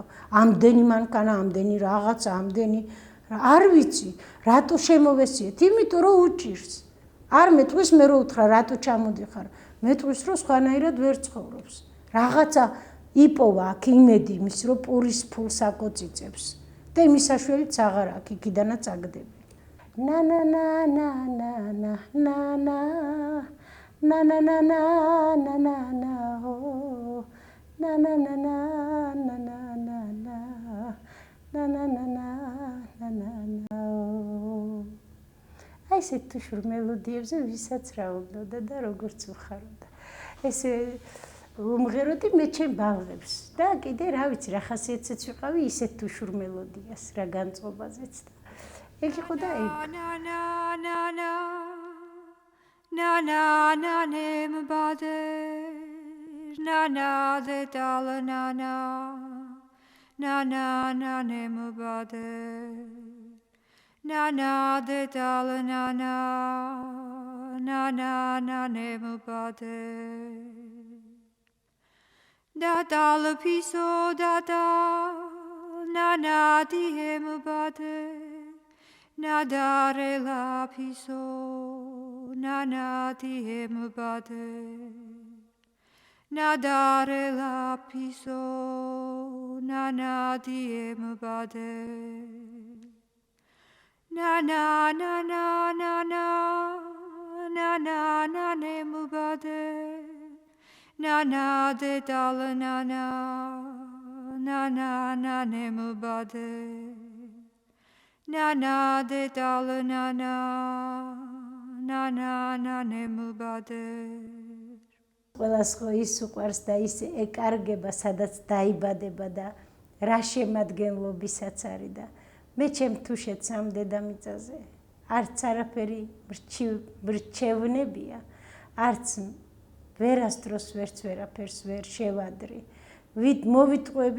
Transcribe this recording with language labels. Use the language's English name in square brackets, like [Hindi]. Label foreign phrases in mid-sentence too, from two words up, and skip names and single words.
[Georgian] ამდენი მანქანა, ამდენი რაღაცა, ამდენი არ ვიცი, რატო შემოვესიეთ? იმიტომ რომ უჭირს. არ მეტყვის მე რო უთხრა რატო ჩამოდიხარ? მეტყვის რომ სხვანაირად ვერ ცხოვრობს. რაღაცა იპოვა აქ იმედი იმის რომ პურის ფულს აკოწიწებს. და იმის საშუალებიც აღარ აქვს, იქიდანაც აგდები. na na na na na na na na na na na na na na na oh na na na na na na na na na na na na na na აი ეს თუ შურ მელოდიებზე ვისაც რა უნდა და როგორც უხარდა ესე უმღეროდი მე ჩემ ბაღებს და კიდე რა ვიცი რა ხასიათიც ვიყავი ისეთ თუ შურ მელოდიას რა განწყობაზეც და ეგ იყო და ეგ na na na na na na na nem bade na na de dal na na na na na nem bade na na de dal na na na na na nem bade da dal piso da da na na di hem bade na dare la piso na na di hem bade na dare la piso na na di hem bade na na na na na na na na na nem bade na na de dal na na na na na nem bade na na de dal na na na na na nem bade ყველას ხო ის უყვარს და ის ეკარგება სადაც დაიბადება და რა შემადგენლობისაც არის და მე ჩემ თუშეთს ამ დედამიწაზე არც არაფერი მრჩევნებია არც ვერასდროს ვერც ვერაფერს ვერ შევადრი ვით მოვიტყვები